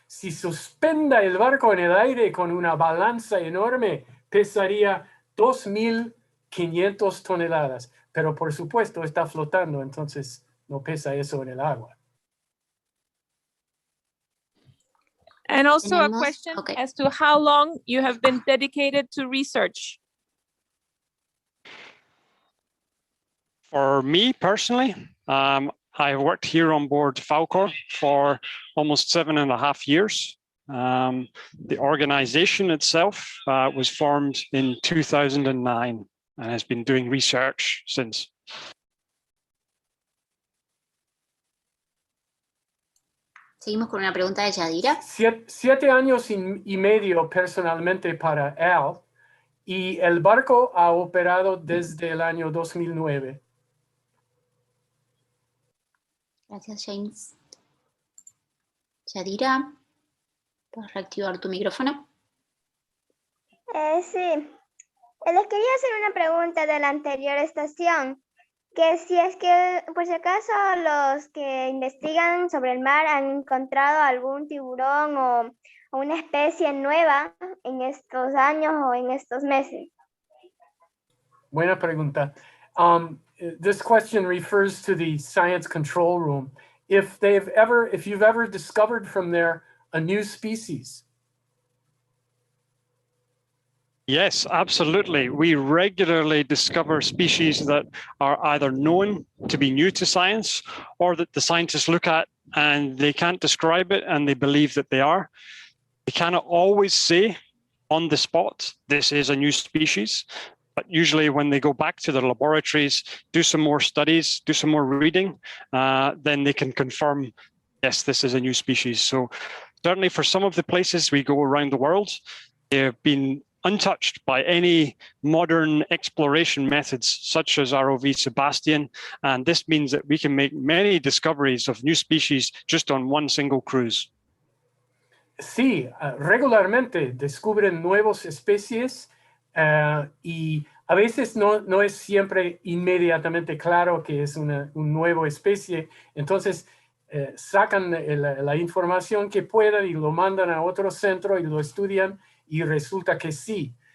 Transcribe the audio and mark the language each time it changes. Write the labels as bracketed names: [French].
[Spanish] Si suspenda el barco en el aire con una balanza enorme, pesaría 2,500 toneladas. Pero por supuesto está flotando, entonces no pesa eso en el agua. [English] And also a question as to how long you have been dedicated to research. For me personally, I worked here on board Falkor for almost 7.5 years. The organization itself was formed in 2009 and has been doing research since. [Spanish] Seguimos con una pregunta de Yadira. 7 años y medio personalmente para Al, y el barco ha operado desde el año 2009. Gracias, James. Yadira, ¿puedes reactivar tu micrófono? Sí. Les quería hacer una pregunta de la anterior estación, que si es que por si acaso los que investigan sobre el mar han encontrado algún tiburón o una especie nueva en estos años o en estos meses. Buena pregunta. [English] This question refers to the science control room. If you've ever discovered from there a new species. Yes, absolutely. We regularly discover species that are either known to be new to science or that the scientists look at and they can't describe it and they believe that they are. They cannot always say on the spot, this is a new species. But usually when they go back to their laboratories, do some more studies, do some more reading, then they can confirm, yes, this is a new species. So certainly for some of the places we go around the world, they've been untouched by any modern exploration methods such as ROV Sebastian. And this means that we can make many discoveries of new species just on one single cruise. [Spanish] Sí, regularmente descubren nuevas especies y a veces no es siempre inmediatamente claro que es una nueva especie. Entonces sacan la información que puedan y lo mandan a otro centro y lo estudian y resulta que sí.